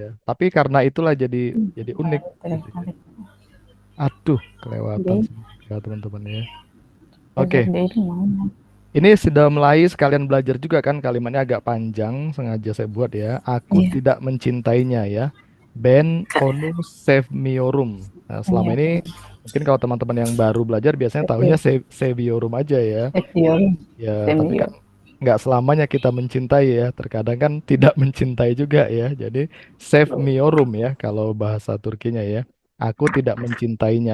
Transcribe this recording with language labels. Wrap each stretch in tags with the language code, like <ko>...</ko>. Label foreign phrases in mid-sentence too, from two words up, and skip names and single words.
<id>Tapi karena itulah jadi unik gitu ya. Tertarik. Aduh, kelewatan Jadi, sih ya teman-teman ya. belajar Oke, daily mana? ini sudah mulai sekalian belajar juga kan kalimatnya agak panjang, sengaja saya buat ya. Aku Iya. tidak mencintainya ya.</id> <tr>Ben onu sevmiyorum.</tr> <id>Nah, selama Iya. ini mungkin kalau teman-teman yang baru belajar biasanya tahunya Oke. sevmiyorum aja ya. Senior. Ya, tapi kan Senior. nggak selamanya kita mencintai ya. Terkadang kan tidak mencintai juga ya. Jadi sevmiyorum ya kalau bahasa Turkinya ya. Aku tidak mencintainya.</id>